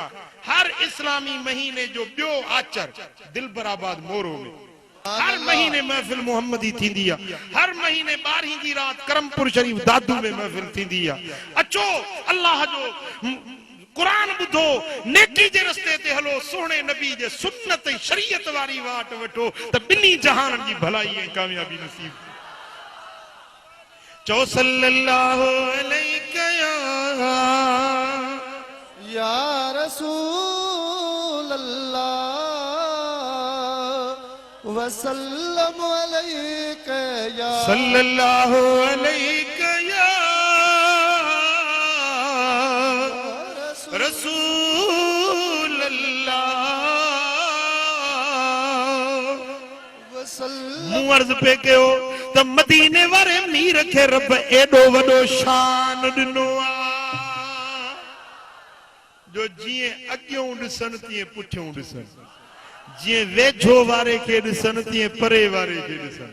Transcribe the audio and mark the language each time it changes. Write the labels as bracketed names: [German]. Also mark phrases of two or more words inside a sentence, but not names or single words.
[Sindhi] हर इस्लामी महीने जो ॿियो आचर दिलबराबाद मोरो में हर महीने महफिल मोहम्मदी थींदी आहे, हर महीने 12 जी रात करमपुर शरीफ दादू में महफिल थींदी आहे। अचो अल्लाह जो कुरान ॿुधो, नेकी जे रस्ते ते हलो, सोहणे नबी जे सुन्नत ऐं शरीयत वारी वाट वठो, त ॿिन्ही जहाननि जी भलाई ऐं कामयाबी नसीब। [Arabic] چئو صلى الله عليه يا رسول الله وسلم عليك يا صلى الله عليه يا رسول الله وسلم. [Sindhi] मूं अर्ज़ पे कयो त मदीने वारे मीर खे रब एॾो वॾो शान ॾिनो आहे, जो जीअं अॻियों ॾिसनि तीअं पुठियों ॾिसनि, जीअं वेझो वारे खे ॾिसनि तीअं परे वारे खे ॾिसनि।